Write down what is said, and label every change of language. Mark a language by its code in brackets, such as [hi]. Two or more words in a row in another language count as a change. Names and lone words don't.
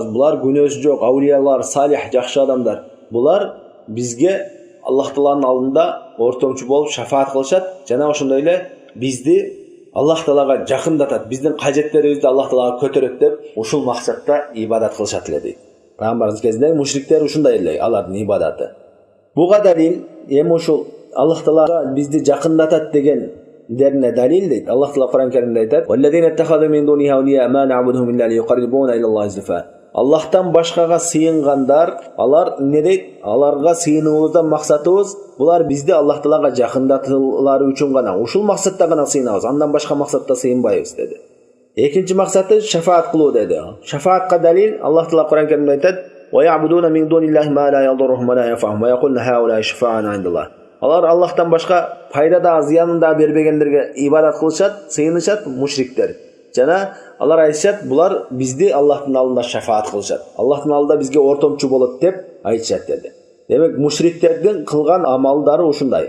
[ky] Булар күнөөсү жок, аулиялар, салих, жакшы адамдар. Булар бизге Аллах Тааланын алдында ортомчу болуп шафаат кылышат жана ошондой эле бизди Аллах Таалага жакындатат, биздин кажеттерибизди Аллах Таалага көтөрөт деп ушул максатта ибадат кылышат эле дейт. Пайгамбарыбыз кезинде мушриктер ушундай эле алардын ибадаты. Буга далил эми ушул Аллах Таалага бизди жакындатат деген дерне далил дейт. Аллах Таала Кур'ан Каримде айтат: [ar] "والذين اتخذوا من دونه أولياء ما نعبدهم إلا ليقربونا إلى الله زلفى." [ky] Аллахтан башкага сыйынгандар, алар эмне дейт? Аларга сыйынуубуздан максатыбыз булар бизди Аллах Таалага жакындатуулары үчүн гана, ушул максатта гана сыйынабыз, андан башка максатта сыйынбайбыз деди. Экинчи максаты шафаат кылуу деди. Шафаатка далил Аллах Таала Кур'ан Каримде айтат: [ar] "ويعبدون من دون الله ما لا يضرهم ولا ينفعهم ويقولون هؤلاء شفعاؤنا عند الله." [ky] Алар Аллахтан башка пайда да зыянын да бербегендерге ибадат кылышат, сыйынышат мушриктер. Жана алар айтышат, булар бизди Аллахтын алдында шафаат кылышат. Аллахтын алдында бизге ортомчу болот деп айтышат деди. Демек мушриктердин кылган амалдары ушундай.